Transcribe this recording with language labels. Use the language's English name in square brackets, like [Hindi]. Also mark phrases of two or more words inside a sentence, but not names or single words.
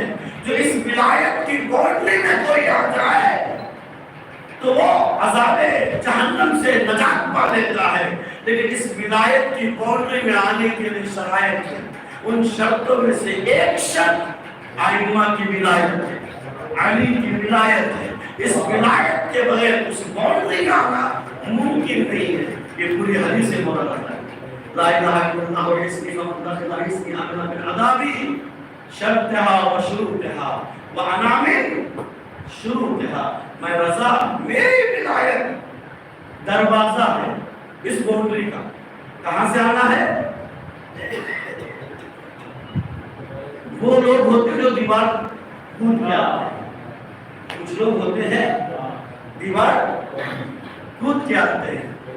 [Urdu] جو اس ولایت کی باؤنڈری میں کوئی آ جائے تو وہ عذاب جہنم سے نجات پا لیتا ہے، لیکن اس ولایت کی باؤنڈری میں آنے کے لیے شرائط ہے۔ ان شرطوں میں سے ایک شرط ائمہ کی ولایت ہے، علی کی ولایت ہے۔ اس ولایت کے بغیر اس باؤنڈری کا آنا ممکن نہیں ہے۔ یہ پوری حدیث سے مراد ہے، [Arabic] لا الہ الا اللہ و اسمی فمن دخل اسمی امن من عذابی شرطها و شروطها و انام شروطها۔ [Urdu] میں رضا، میری ولایت دروازہ ہے اس باؤنڈری کا، کہاں سے آنا ہے؟ وہ لوگ ہوتے ہیں جو دیوار کود کے آتے ہیں، کچھ لوگ ہوتے ہیں دیوار کود کے آتے ہیں۔